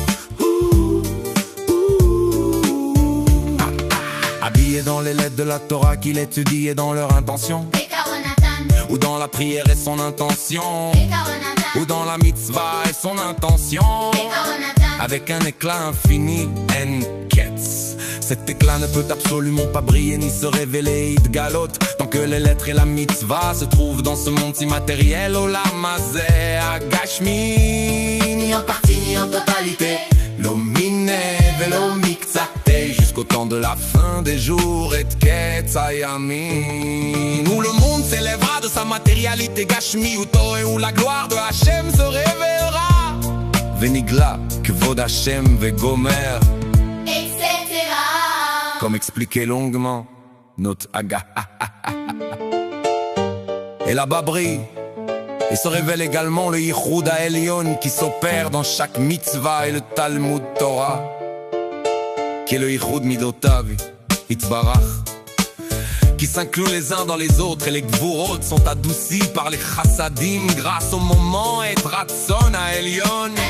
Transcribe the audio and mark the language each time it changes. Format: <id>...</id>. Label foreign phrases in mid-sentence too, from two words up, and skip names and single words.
<fr>Habillé dans les lettres de la Torah qu'il étudie et dans leur intention, ou dans la prière et son intention, ou dans la mitzvah et son intention, avec un éclat infini,</fr> <he>אין-קץ.</he> <fr>Cet éclat ne peut absolument pas briller ni se révéler Idgalot, tant que les lettres et la mitzvah se trouvent dans ce monde immatériel.</fr> <he>עולם הזה הגשמי,</he> <fr>ni en partie ni en totalité,</fr> <he>לא מניה ולא מקצתיה,</he> <fr>jusqu'au temps de la fin des jours et de</fr> <he>קץ הימין,</he> <fr>où le monde s'élèvera de sa matérialité gashmi, où la gloire de Hachem se révélera.</fr> <he>ונגלה, כבוד השם וגומר,</he> <fr>comme expliqué longuement, notre Aga. Et là-bas brille, et se révèle également le</fr> <he>יחוד העליון</he> <fr>qui s'opère dans chaque mitzvah et le Talmud Torah, qui est le</fr> <he>יחוד מדותיו, יתברך,</he> <fr>qui s'incluent les uns dans les autres, et les Gvurot sont adoucis par les Chassadim grâce au moment et</fr> <he>רצון העליון,</he>